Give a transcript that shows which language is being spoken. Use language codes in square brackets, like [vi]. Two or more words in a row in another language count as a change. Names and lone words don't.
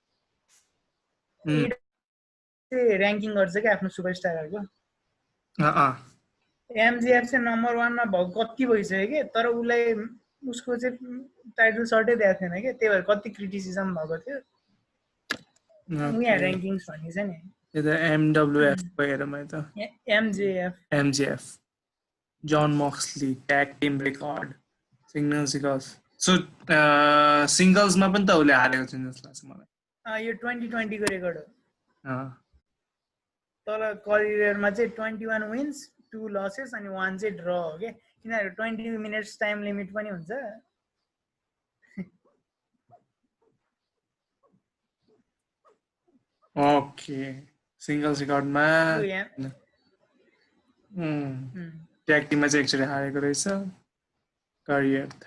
[ne] के र्याङ्किङ गर्छ क्या आफ्नो सुपरस्टारहरूको MJF चाहिँ नम्बर 1 मा भएको कति भइसक्यो के तर उसलाई उसको चाहिँ टाइटल सर्टै दिएको थिएन के त्यही भएर कति क्रिटिसिजम भएको थियो यहाँ र्याङ्किङ्स भन्ने छ नि MWF भएर मैले त MJF John Moxley [en] tag team record singles so singles [ne] मा पनि त उले हारेको छ जस्तो लाग्छ मलाई यो 2020 को रेकर्ड हो तर करियरमा चाहिँ 21 विन्स 2 लसेस अनि 1 चाहिँ ड्र हो के किनभने 20 [en] minutes time limit [ne] पनि हुन्छ ओके सिंगल्स रेकर्डमा [en] tag team [ne] चाहिँ एकचोटि हारेको रहेछ करियर